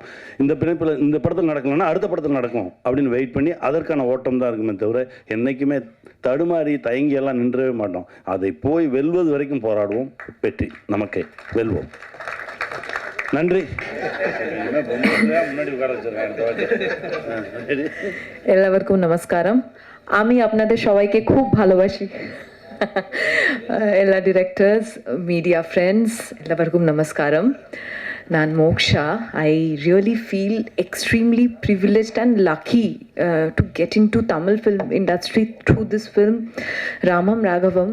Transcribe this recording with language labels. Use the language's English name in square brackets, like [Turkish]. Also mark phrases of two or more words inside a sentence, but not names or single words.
[Tamil] இந்த பிணைப்பில் இந்த படத்தில் நடக்கலன்னா அடுத்த படத்தில் நடக்கும் அப்படின்னு வெயிட் பண்ணி அதற்கான ஓட்டம் தான் இருக்குமே தவிர என்றைக்குமே தடுமாறி தயங்கியெல்லாம் நின்றவே மாட்டோம். அதை போய் வெல்வது வரைக்கும் போராடுவோம். வெற்றி நமக்கே, வெல்வோம். நன்றி. முன்னாடி உட்கார வச்சிருக்கேன். [Malayalam] എല്ലാവർക്കും നമസ്കാരം. [Bangla] আমি আপনাদের সবাইকে খুব ভালোবাসি। [Malayalam] എല്ലാ [English] directors, media friends, [Malayalam] എല്ലാവർക്കും നമസ്കാരം. [Tamil] Nan Moksha. [English] I really feel extremely privileged and lucky to get into Tamil film industry through this film, Ramam Raghavam.